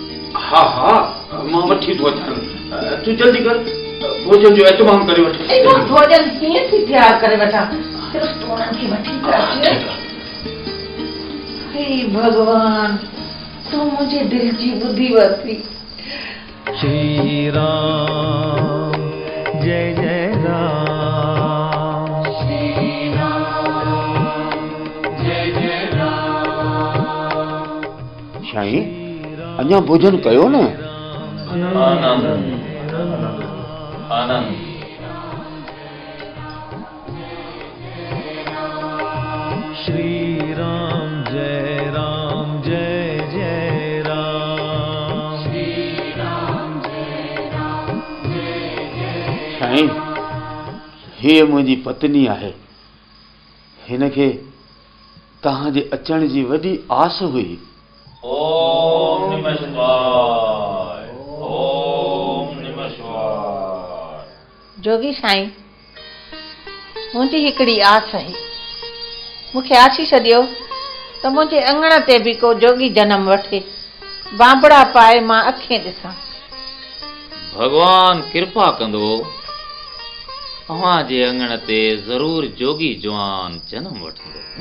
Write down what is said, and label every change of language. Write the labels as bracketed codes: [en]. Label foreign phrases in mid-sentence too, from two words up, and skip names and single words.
[sd] हाँ हाँ, मां वठी थो अचां। तूं जल्दी कर, भोजन जो एतमाम करे वठ। भोजन कीअं थी तयार करे वठां? सिर्फ़ तूं उन्हनि खे वठी त अचु। हे भगवान, तूं मुंहिंजे दिल जी ॿुधी वरिती। [sa] श्री राम जय जय राम, श्री राम जय जय राम। [sd] साईं, अञा भोजन कयो न? आनंद आनंद। [sa] श्री राम जय जय राम, श्री राम जय जय। [sd] साईं, हे मुंहिंजी पत्नी आहे। हिनखे तव्हांजे अचण जी वॾी आस हुई। [sa] ओम नमः शिवाय, ओम नमः शिवाय। [sd] जोगी साईं, मुंहिंजी हिकिड़ी आस आहे, मूंखे आशीष ॾियो त मुंहिंजे अंगण ते बि को जोगी जनम वठे, बांबड़ा पाए मां अखियूं ॾिसां। भगवान कृपा कंदो, अव्हां जे अंगण ते ज़रूर जोगी जवान जन्म वठंदो।